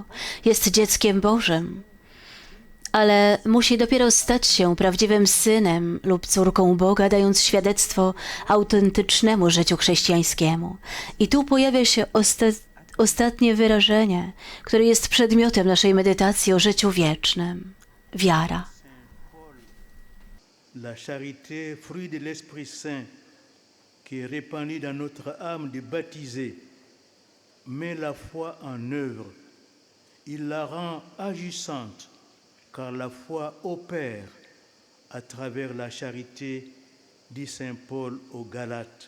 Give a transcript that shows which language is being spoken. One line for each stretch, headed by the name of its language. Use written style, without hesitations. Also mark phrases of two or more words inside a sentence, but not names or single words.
Polish: Jest dzieckiem Bożym, ale musi dopiero stać się prawdziwym synem lub córką Boga, dając świadectwo autentycznemu życiu chrześcijańskiemu. I tu pojawia się ostatnie wyrażenie, które jest przedmiotem naszej medytacji o życiu wiecznym. Wiara.
French: La charité, fruit de l'Esprit Saint, qui est répandu dans notre âme de baptisé, met la foi en œuvre. Il la rend agissante, car la foi opère à travers la charité, dit Saint Paul aux Galates.